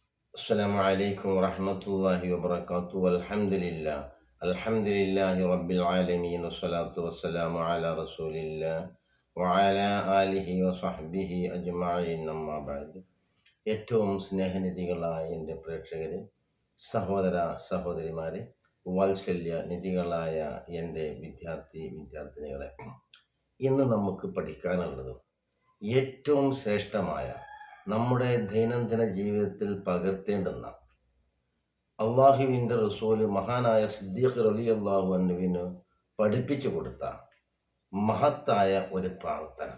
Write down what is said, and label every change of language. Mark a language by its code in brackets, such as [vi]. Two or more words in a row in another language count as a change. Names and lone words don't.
[ar] السلام عليكم ورحمة الله وبركاته والحمد لله الحمد لله رب العالمين والصلاة والسلام على رسول الله وعلى آله وصحبه أجمعين أما بعد. [ml] ഏറ്റവും സ്നേഹനിധികളായ എൻ്റെ പ്രേക്ഷകരെ, സഹോദര സഹോദരിമാരെ, വാത്സല്യ നിധികളായ എൻ്റെ വിദ്യാർത്ഥിനികളെ, ഇന്ന് നമുക്ക് പഠിക്കാനുള്ളത് ഏറ്റവും ശ്രേഷ്ഠമായ നമ്മുടെ ദൈനംദിന ജീവിതത്തിൽ പകർത്തേണ്ടുന്ന അള്ളാഹുവിൻ്റെ റസൂല് മഹാനായ സിദ്ദീഖ് [ar] رضي الله عنه [ml] പഠിപ്പിച്ചു കൊടുത്ത മഹത്തായ ഒരു പ്രാർത്ഥന.